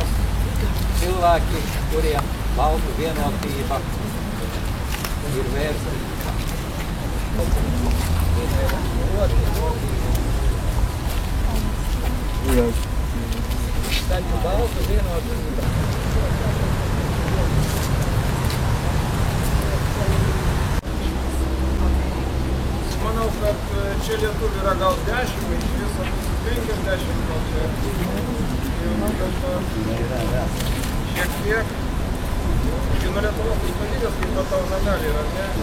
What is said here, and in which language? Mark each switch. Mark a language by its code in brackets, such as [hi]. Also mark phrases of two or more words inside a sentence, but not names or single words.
[lv] Cilvēki, kuriem tautu vienotība ir vērtība. Taču tautu vienotība. [lt] Manau, kad čia lietuvių yra gal 10, iš viso 50 gal čia. Šiek tiek. Nuo Lietuvos valstybės, kaip matau, namelį yra, ne?